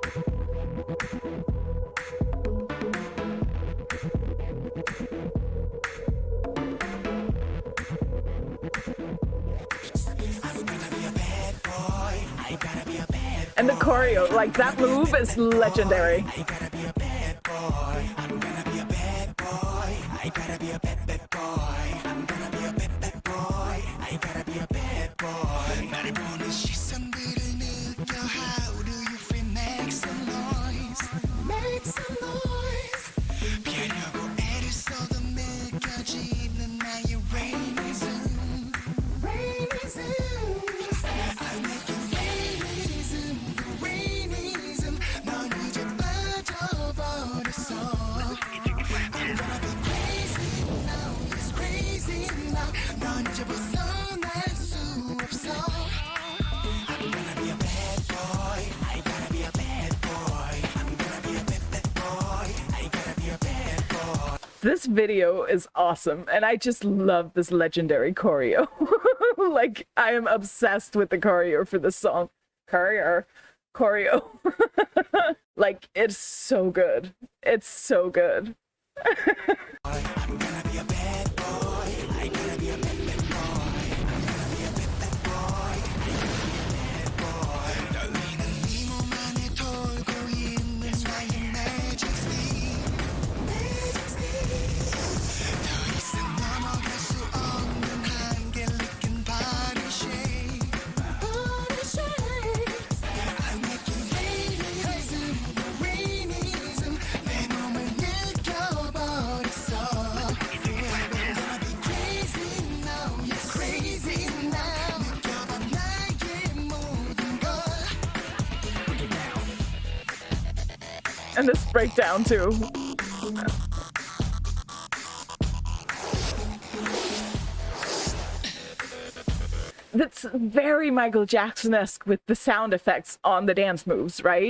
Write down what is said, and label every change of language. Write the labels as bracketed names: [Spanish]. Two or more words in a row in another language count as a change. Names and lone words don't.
[English] And the choreo, like that move is legendary. I gotta be a bad boy. I'm gonna be a bad boy. I gotta be a bad boy. I'm gonna be a bad boy. I gotta be a bad boy. [Korean] 나를 보는 시선들을 느껴. [English] How do you feel? Make some noise. Make some noise. [Korean] 피하려고 애를 써도 느껴지는 나의 Rainism. [English] Rainism. I make you Rainism. [Korean] Rainism. 넌 이제 빠져버렸어. [English] I'm gonna be crazy now. It's crazy now. [Korean] 넌 이제 벗어날 수 없어. [English] I'm gonna be a bad boy. I gotta be a bad boy. I'm gonna be a bad boy. I gotta be a bad boy. This video is awesome, and I just love this legendary choreo. Like, I am obsessed with the choreo for this song. Choreo. Like, it's so good. It's so good. I'm gonna be a bad boy. I gotta be a bad boy. I'm gonna be a bad boy. I gotta be a bad boy. [Korean] 떨리는 네 몸 안에 돌고 있는 나의 majesty. 더 이상 넘어갈 수 없는 한계를 느낀 [English] body shape. Body shape. I make you Rainism. [Korean] Rainism. 내 몸을 느껴버렸어. [English] I'm gonna be crazy now. Yes, crazy now. [Korean] 느껴봐 나의 모든 걸. [English] And this breakdown, too. That's very Michael Jackson-esque with the sound effects on the dance moves, right?